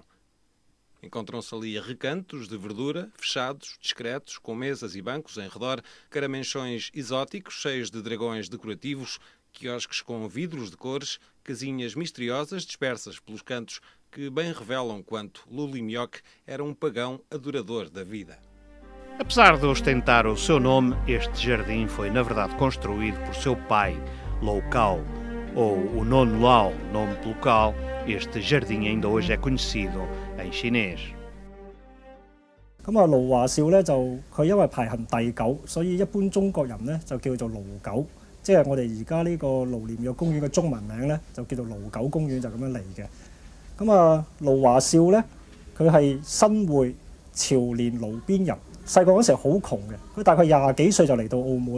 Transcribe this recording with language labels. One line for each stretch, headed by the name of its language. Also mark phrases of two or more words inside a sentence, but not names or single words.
Portuguese: Encontram-se ali recantos de verdura, fechados, discretos, com mesas e bancos em redor, caramanchões exóticos cheios de dragões decorativos, quiosques com vidros de cores, casinhas misteriosas dispersas pelos cantos que bem revelam quanto Lo Lim Yoc era um pagão adorador da vida. Apesar de ostentar o seu nome, este jardim foi na verdade construído por seu pai, Lo Cao, ou o Nono Lao, nome pelo qual este jardim ainda hoje é conhecido em chinês.
Cantonese: 盧華少咧就佢因為排行第9，所以一般中國人咧就叫做盧九，即係我哋而家呢個盧廉若公園嘅中文名咧就叫做盧九公園，就咁樣嚟嘅。盧華少咧佢係新會潮連盧邊人，細個嗰時好窮嘅，佢大概20幾歲就嚟到澳門。